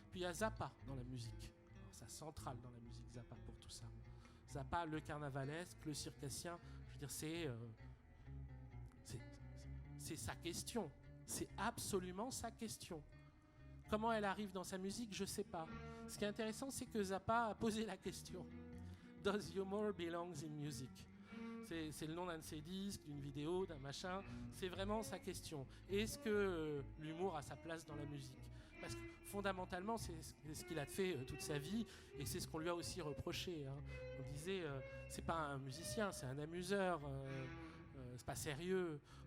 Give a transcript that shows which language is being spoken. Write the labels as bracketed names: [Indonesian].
[French] Puis il y a Zappa dans la musique. Ça centrale dans la musique, Zappa, pour tout ça. Zappa, le carnavalesque, le circassien, je veux dire, c'est sa question. C'est absolument sa question. Comment elle arrive dans sa musique, je ne sais pas. Ce qui est intéressant, c'est que Zappa a posé la question. [English] Does humor belongs in music? [French] C'est le nom d'un de ses disques, d'une vidéo, d'un machin. C'est vraiment sa question. Est-ce que l'humour a sa place dans la musique? Parce que fondamentalement, c'est ce qu'il a fait toute sa vie, et c'est ce qu'on lui a aussi reproché. Hein. On disait, c'est pas un musicien, c'est un amuseur, c'est pas sérieux.